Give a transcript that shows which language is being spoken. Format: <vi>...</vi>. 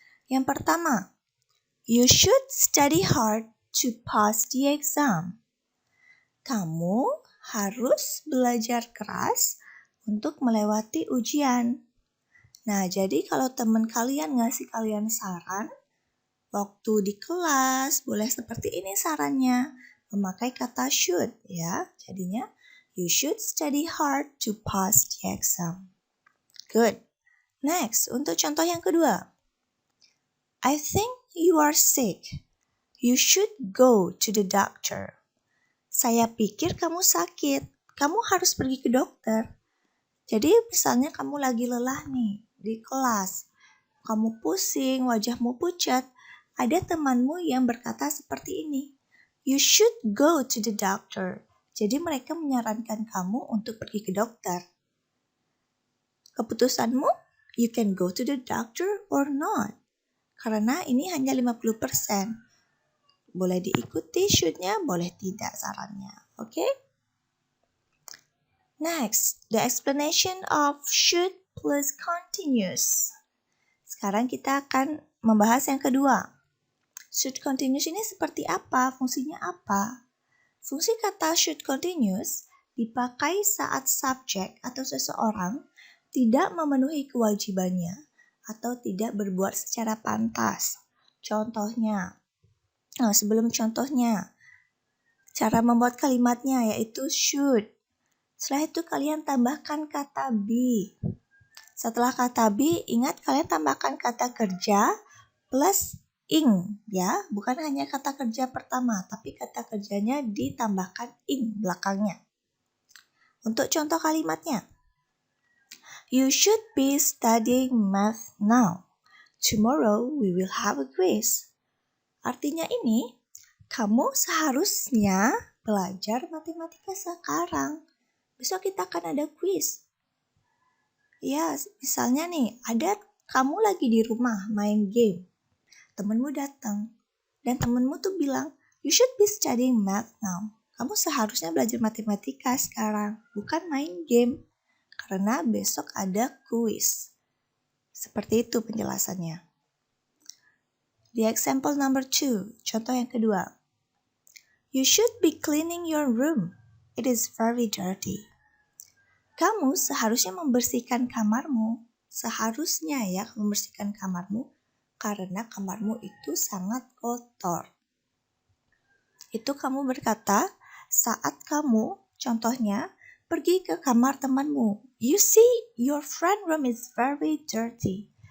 <en>Yang pertama, you should study hard to pass the exam.</en> <id>Kamu harus belajar keras untuk melewati ujian. Nah, jadi kalau teman kalian ngasih kalian saran, waktu di kelas boleh seperti ini sarannya, memakai kata should ya. Jadinya,</id> <en>You should study hard to pass the exam. Good. Next, untuk contoh yang kedua. I think you are sick. You should go to the doctor.</en> <id>Saya pikir kamu sakit. Kamu harus pergi ke dokter. Jadi misalnya kamu lagi lelah nih di kelas. Kamu pusing, wajahmu pucat. Ada temanmu yang berkata seperti ini.</id> <en>You should go to the doctor.</en> <id>Jadi mereka menyarankan kamu untuk pergi ke dokter.</id> <en>Keputusanmu, you can go to the doctor or not.</en> <id>Karena ini hanya 50%. Boleh diikuti should-nya, boleh tidak sarannya. Okay?</id> <en>Next, the explanation of should plus continuous.</en> <id>Sekarang kita akan membahas yang kedua. Should continuous ini seperti apa? Fungsinya apa? Fungsi kata should continuous dipakai saat subjek atau seseorang tidak memenuhi kewajibannya atau tidak berbuat secara pantas. Contohnya, sebelum contohnya, cara membuat kalimatnya yaitu should. Setelah itu kalian tambahkan kata be. Setelah kata be, ingat kalian tambahkan kata kerja plus ing, ya. Bukan hanya kata kerja pertama, tapi kata kerjanya ditambahkan ing belakangnya.</id> <en>Untuk contoh kalimatnya, you should be studying math now. Tomorrow we will have a quiz.</en> <id>Artinya ini, kamu seharusnya belajar matematika sekarang. Besok kita akan ada quiz. Ya, misalnya nih, kamu lagi di rumah main game. Temenmu datang.</id> <en>Dan temenmu tuh bilang, you should be studying math now.</en> <id>Kamu seharusnya belajar matematika sekarang, bukan main game. Karena besok ada quiz. Seperti itu penjelasannya.</id> <en>The example number 2, contoh yang kedua. You should be cleaning your room. It is very dirty.</en> <id>Kamu seharusnya membersihkan kamarmu. Seharusnya ya membersihkan kamarmu karena kamarmu itu sangat kotor. Itu kamu berkata saat kamu, contohnya, pergi ke kamar temanmu.</id> <en>You see, your friend room is very dirty.</en>